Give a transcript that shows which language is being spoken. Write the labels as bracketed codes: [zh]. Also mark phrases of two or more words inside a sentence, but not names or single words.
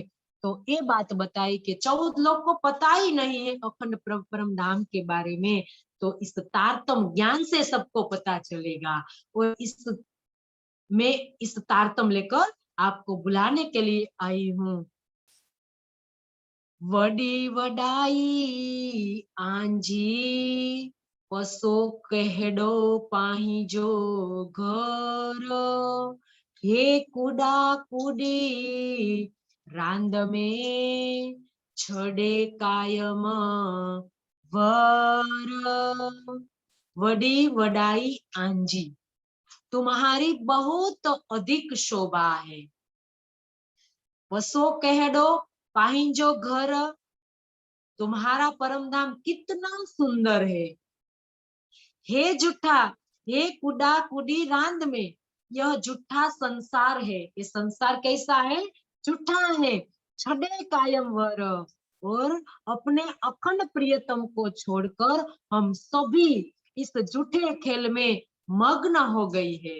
[hi] तो ये बात बताई कि 14 लोग को पता ही नहीं है अखंड परम धाम के बारे में, तो इस तारतम ज्ञान से सबको पता चलेगा। और इस तारतम लेकर आपको बुलाने के लिए आई हूँ। [sd] वडी वडाई आंजी, पसो कहडो पाही जो घर, हे कुडा कुडी रांद में छड़े कायम वर। वडी वडाई आंजी, [hi] तुम्हारी बहुत अधिक शोभा है। [sd] वसो कहडो पाहिंजो घर, [hi] तुम्हारा परम धाम कितना सुंदर है। [sd] हे जुठा, हे कुडा कुडी रांद में, [hi] यह जुठा संसार है। ये संसार कैसा है? जुठा है। [sd] छड़े कायम वर, [hi] और अपने अखंड प्रियतम को छोड़कर हम सभी इस झूठे खेल में मग्न हो गई है।